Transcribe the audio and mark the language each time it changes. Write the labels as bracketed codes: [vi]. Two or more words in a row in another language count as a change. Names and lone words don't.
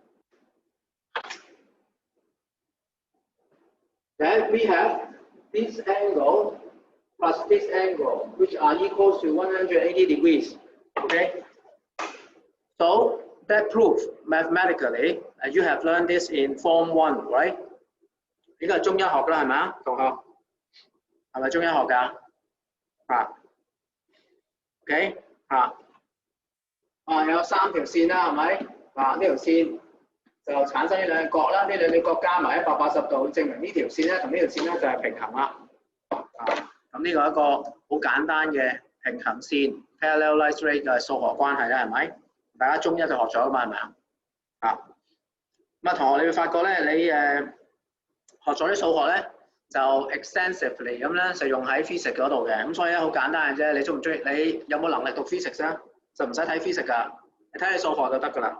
[en] Then we have this angle plus this angle, which are equal to 180 degrees. Okay? So that proves mathematically, you have learned this in Form 1, right? [yue] 呢個係中一學啦，係咪啊，同學？係咪中一學㗎？啊 ，OK 有3條線啦，係咪？呢條線就產生呢兩個角啦，呢兩個角加埋180度，證明呢條線咧同呢條線咧就係平衡啦。咁呢個係一個好簡單嘅平衡線 [en] parallel straight [yue] 嘅數學關係啦，係咪？大家中一就學咗㗎嘛，係咪啊？咁同學你會發覺咧，你學咗啲數學咧，就 extensively 咁咧就用喺 physics 嗰度嘅，咁所以咧好簡單嘅啫。你中唔中意？你有冇能力讀 physics 咧？就唔使睇 physics 㗎，你睇你數學就得㗎啦。